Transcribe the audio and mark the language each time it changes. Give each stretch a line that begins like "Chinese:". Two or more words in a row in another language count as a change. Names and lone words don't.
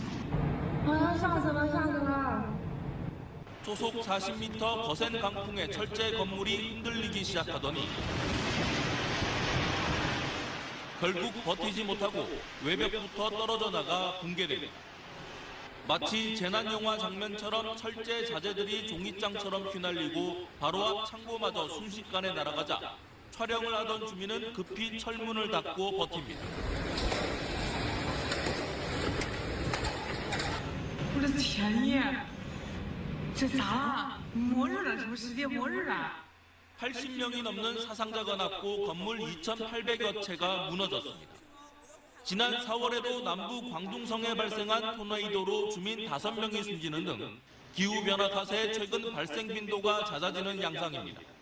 Korean: 초속 40m 거센 강풍에 철제 건물이 흔들리기 시작하더니 결국 버티지 못하고 외벽부터 떨어져 나가 붕괴됩니다. 마치 재난영화 장면처럼 철제 자재들이 종이장처럼 휘날리고 바로 앞 창고마저 순식간에 날아가자 촬영을 하던 주민은 급히 철문을 닫고 버팁니다.
Chinese: 我的天爷，这咋了？末日了，是不是世界末日了？
Korean: 80명이 넘는 사상자가 났고 건물 2,800여 채가 무너졌습니다. 지난 4월에도 남부 광둥성에 발생한 토네이도로 주민 5명이 숨지는 등 기후변화 탓에 최근 발생 빈도가 잦아지는 양상입니다.